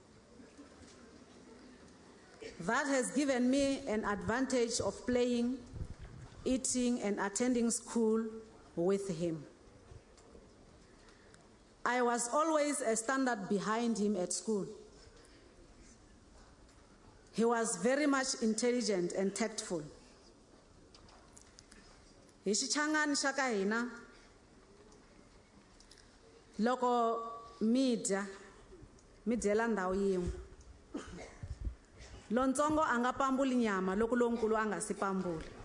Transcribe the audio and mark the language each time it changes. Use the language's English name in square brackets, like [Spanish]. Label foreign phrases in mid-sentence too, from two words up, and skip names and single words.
[English] That has given me an advantage of playing, eating, and attending school with him. I was always a standard behind him at school. He was very much intelligent and tactful. [Tsonga] Hi xichangani xa ka hina, loko mi dyela ndhawu yin'we, lontsongo a nga pambuli nyama loko lonkulu a nga si pambula.